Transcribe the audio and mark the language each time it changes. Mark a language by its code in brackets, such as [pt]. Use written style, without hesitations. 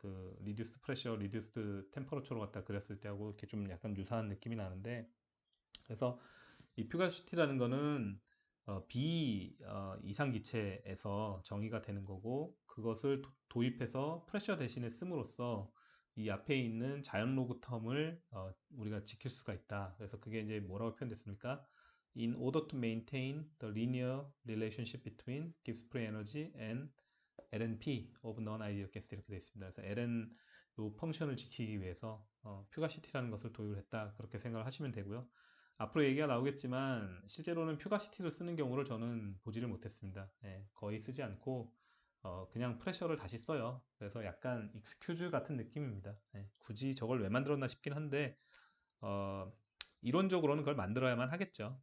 [ko] 그 리듀스드 프레셔, 리듀스드 템퍼러처로 갖다 그렸을 때하고 이렇게 좀 약간 유사한 느낌이 나는데 그래서 이 퓨가시티라는 거는 B 이상 기체에서 정의가 되는 거고 그것을 도입해서 프레셔 대신에 씀으로써 이 앞에 있는 자연 로그 텀을 우리가 지킬 수가 있다. 그래서 그게 이제 뭐라고 표현됐습니까? [en] In order to maintain the linear relationship between Gibbs free energy and LNP of non-ideal gas [ko] 이렇게 되어 있습니다. 그래서 LN 요 펑션을 지키기 위해서 퓨가시티라는 것을 도입을 했다. 그렇게 생각을 하시면 되고요. 앞으로 얘기가 나오겠지만 실제로는 퓨가시티를 쓰는 경우를 저는 보지를 못했습니다. 예, 거의 쓰지 않고 그냥 프레셔를 다시 써요. 그래서 약간 익스큐즈 같은 느낌입니다. 예, 굳이 저걸 왜 만들었나 싶긴 한데 어, 이론적으로는 그걸 만들어야만 하겠죠.